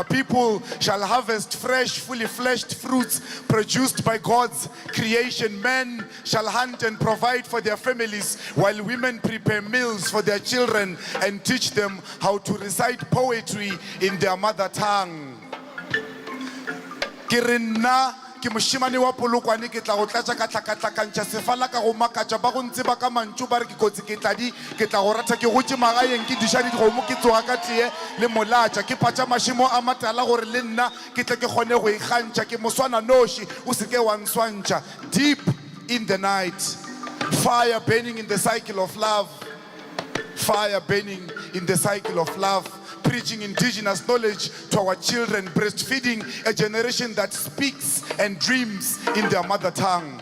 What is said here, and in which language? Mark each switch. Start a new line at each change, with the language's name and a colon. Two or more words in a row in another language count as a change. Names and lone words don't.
English: People shall harvest fresh, fully fleshed fruits produced by God's creation. Men shall hunt and provide for their families, while women prepare meals for their children and teach them how to recite poetry in their mother tongue.
Northern Sotho: Ke re nna ke moshimane wa Polokwane ke tla go tlatša ka tlhakatlhakantšha sefala ka go makatša ba go ntseba ka mantšu ba re ke kotsi ke tladi ke tla go rata ke gotše magaeng ke diša dikgomo ke tsoga ka tee le molatša ke patša mašimo a matala gore le nna ke tle ke kgone go ikgantšha ke moswana noši o se ke wa nswantšha.
English: Deep in the night, fire burning in the cycle of love, fire burning in the cycle of love, preaching indigenous knowledge to our children, breastfeeding a generation that speaks and dreams in their mother tongue.